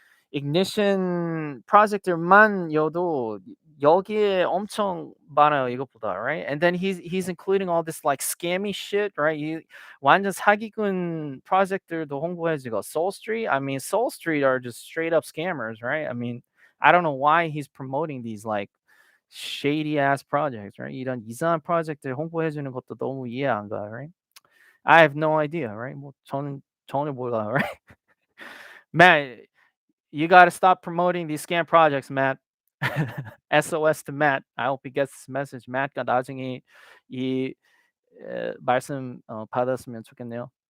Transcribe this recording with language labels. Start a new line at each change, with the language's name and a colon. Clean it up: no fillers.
Korean: ignition project들만여도 여기에 엄청 많아요 이것보다, right?
English: And then he's including all this like scammy shit, right?
Korean: 완전 사기꾼 project들도 홍보해주고 Soul Street.
English: I mean, Soul Street are just straight up scammers, right? I mean, I don't know why he's promoting these like shady ass projects, right?
Korean: 이런 이상한 프로젝트를 홍보해주는 것도 너무 이해 안 가요, right?
English: I have no idea, right?
Korean: 뭐 저는 전혀 몰라요, right?
English: Matt, you got to stop promoting these scam projects, Matt. SOS to Matt. I hope he gets this message.
Korean: Matt가 나중에 이 말씀 받았으면 좋겠네요.